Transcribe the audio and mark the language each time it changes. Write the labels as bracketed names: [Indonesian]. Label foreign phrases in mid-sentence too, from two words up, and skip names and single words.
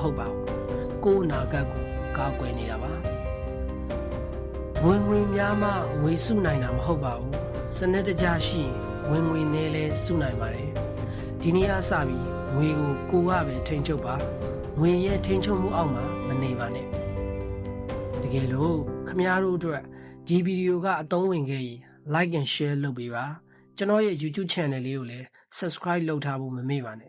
[Burmese] ဟုတ်ပါဘူးကိုယ်အနာဂတ်ကိုကာကွယ်နေတာပါဝင်ငွေများမှငွေစုနိုင်တာမဟုတ်ပါဘူးစနစ်တကျရှိဝင်ငွေနည်းလဲစုနိုင်ပါတယ်ဒီနေ့အစပြီးငွေကိုကပဲထိန်းချုပ်ပါငွေရဲ့ထိန်းချုပ်မှုအောက်မှာမနေပါနဲ့တကယ်လို့ခမများတို့အတွက်ဒီဗီဒီယိုကအသုံးဝင်ခဲ့ရင် [English] like and share [Burmese] လုပ်ပေးပါကျွန်တော်ရဲ့ YouTube channel လေးကိုလည်း subscribe လုပ်ထားဖို့မမေ့ပါနဲ့